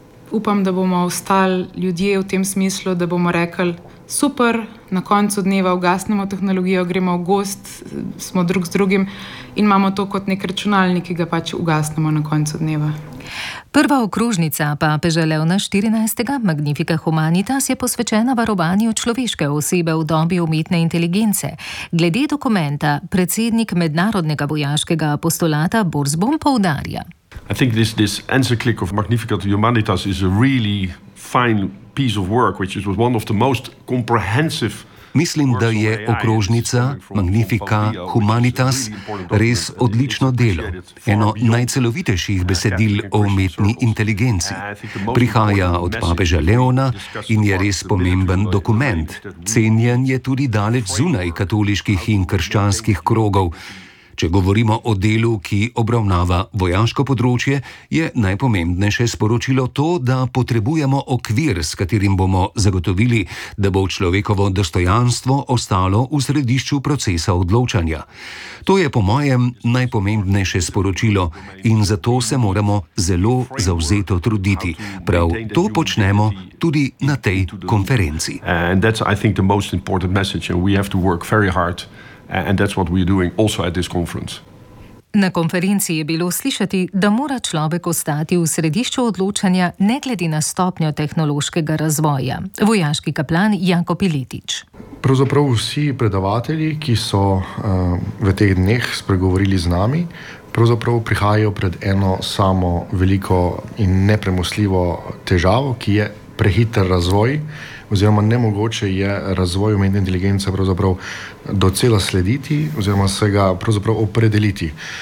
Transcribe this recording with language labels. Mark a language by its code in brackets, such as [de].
[sl] upam, da bomo ostali ljudje v tem smislu, da bomo rekli, super, na koncu dneva ugasnemo tehnologijo, gremo v gost, smo drug z drugim in imamo to kot nek računalnik, ki ga pač ugasnemo na koncu dneva. Prva okrožnica papeža Leona 14. Magnifica Humanitas je posvečena varovanju človeške osebe v dobi umetne inteligence. Glede dokumenta predsednik mednarodnega vojaškega apostolata Borzbom poudarja. [en] I think this encyclical of Magnificat Humanitas is a really fine piece of work, which was one of the most comprehensive. [sl] Mislim, da je okrožnica Magnifica Humanitas res odlično delo, eno najcelovitejših besedil o umetni inteligenci. Prihaja od papeža Leona in je res pomemben dokument. Cenjen je tudi daleč zunaj katoliških in krščanskih krogov. Če govorimo o delu, ki obravnava vojaško področje, je najpomembnejše sporočilo to, da potrebujemo okvir, s katerim bomo zagotovili, da bo človekovo dostojanstvo ostalo v središču procesa odločanja. To je po mojem najpomembnejše sporočilo in zato se moramo zelo zavzeto truditi. Prav to počnemo tudi na tej konferenci. [en] And that's, I think, the most important message, and we have to work very hard. And that's what we're doing also at this conference. [sl] Na konferenci je bilo slišati, da mora človek ostati v središču odločanja ne glede na stopnjo tehnološkega razvoja. Vojaški kaplan Janko Piletič. Pravzaprav vsi predavatelji, ki so v teh dneh spregovorili z nami, pravzaprav prihajajo pred eno samo veliko in nepremostljivo težavo, ki je prehiter razvoj, oziroma nemogoče je razvoj umetne inteligence pravzaprav docela slediti, oziroma se ga pravzaprav opredeliti.